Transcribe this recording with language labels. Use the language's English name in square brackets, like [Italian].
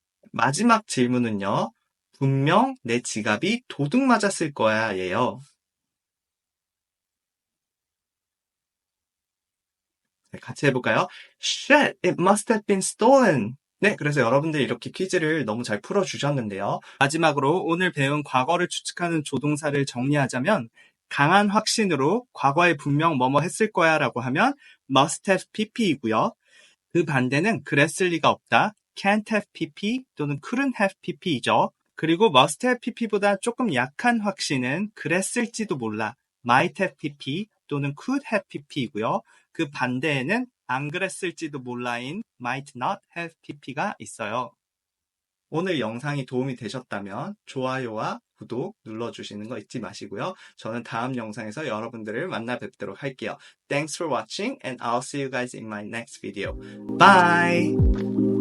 [Korean] 마지막 질문은요. 분명 내 지갑이 도둑 맞았을 거야 예요. 네, 같이 해볼까요? [English] Shit, it must have been stolen. [Korean] 네, 그래서 여러분들이 이렇게 퀴즈를 너무 잘 풀어주셨는데요. 마지막으로 오늘 배운 과거를 추측하는 조동사를 정리하자면 강한 확신으로 과거에 분명 뭐뭐 했을 거야 라고 하면 must have pp이고요. 그 반대는 그랬을 리가 없다. [English] can't have pp [Korean] 또는 [English] couldn't have pp이죠. [Korean] 그리고 must have pp보다 조금 약한 확신은 그랬을지도 몰라. [English] might have pp [Korean] 또는 [English] could have pp이고요. [Korean] 그 반대에는 안 그랬을지도 몰라인 might not have pp가 있어요. 오늘 영상이 도움이 되셨다면 좋아요와 구독 눌러주시는 거 잊지 마시고요. 저는 다음 영상에서 여러분들을 만나 뵙도록 할게요. [English] Thanks for watching and I'll see you guys in my next video. Bye!